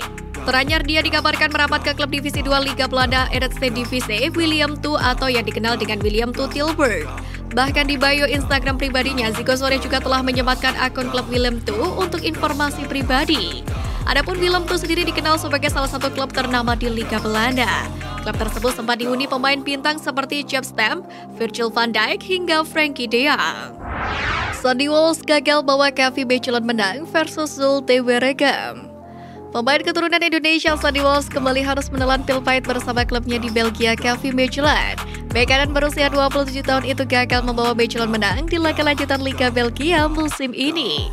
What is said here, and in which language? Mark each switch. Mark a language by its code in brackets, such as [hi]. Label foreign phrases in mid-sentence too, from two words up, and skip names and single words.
[id] Teranyar dia dikabarkan merapat ke klub divisi 2 Liga Belanda Eredivisie Willem II atau yang dikenal dengan Willem II Tilburg. Bahkan di bio Instagram pribadinya, Zico sore juga telah menyematkan akun klub Willem II untuk informasi pribadi. Adapun Willem II sendiri dikenal sebagai salah satu klub ternama di Liga Belanda. Klub tersebut sempat dihuni pemain bintang seperti Jaap Stam, Virgil van Dijk hingga Frenkie de Jong. Sandy Walsh gagal bawa KV Mechelen menang versus Zulte Waregem. Pemain keturunan Indonesia Sandy Walsh kembali harus menelan pil pahit bersama klubnya di Belgia KV Mechelen. Bek kanan berusia 27 tahun itu gagal membawa Mechelen menang di laga lanjutan Liga Belgia musim ini.